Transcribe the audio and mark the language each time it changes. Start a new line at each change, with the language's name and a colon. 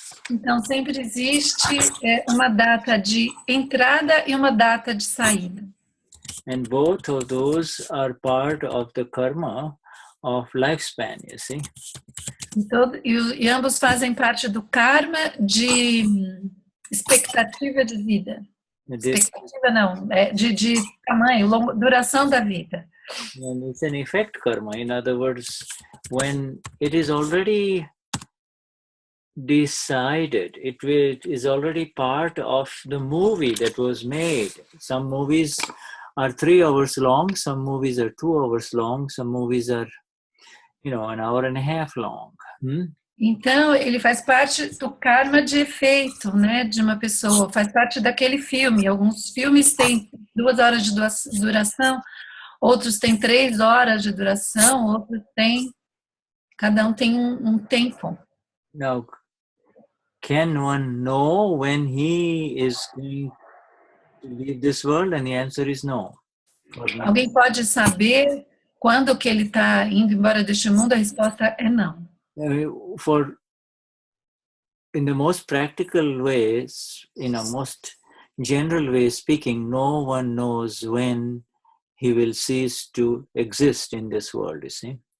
Portuguese: Então, sempre existe uma data de entrada e uma data de saída.
English: And both of those are part of the karma of lifespan, you see.
Portuguese: E ambos fazem parte do karma de expectativa de vida. Expectativa não, de tamanho, duração da vida.
English: And it's an effect karma. In other words, when it is already decided, it is already part of the movie that was made. Some movies are 3 hours long, some movies are 2 hours long, some movies are, an hour and a half long.
Portuguese: Então, ele faz parte do karma de efeito, né, de uma pessoa, faz parte daquele filme. Alguns filmes têm 2 horas de duração, outros têm 3 horas de duração, outros têm, cada um tem um tempo.
English: Now, can one know when he is going to leave this world? And the answer is no.
Portuguese: Alguém pode saber quando que ele está indo embora deste mundo? A resposta é não.
English: In the most practical ways, most general ways speaking, no one knows when he will cease to exist in this world, you see.